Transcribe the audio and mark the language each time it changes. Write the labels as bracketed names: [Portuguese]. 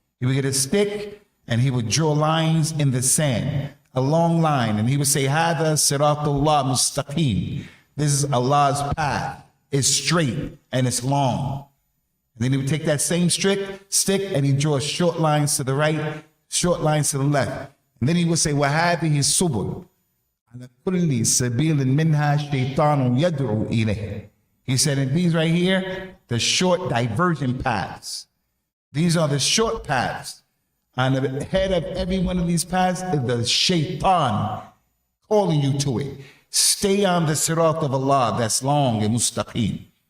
[English] He would get a stick and he would draw lines in the sand, a long line, and he would say, [Arabic] Hada siratullah mustaqim. [English] This is Allah's path. It's straight and it's long. And then he would take that same stick and he'd draw short lines to the right, short lines to the left. And then he would say, [Arabic] وَهَذِهِ السُّبُلُ عَلَى كُلِّ سَبِيلٍ مِنْهَا شَيْطَانٌ يَدْعُو إِلَيْهِ. [English] He said, and these right here, the short diversion paths. These are the short paths. On the head of every one of these paths is the shaitan calling you to it. Stay on the sirat of Allah that's long and mustaqim.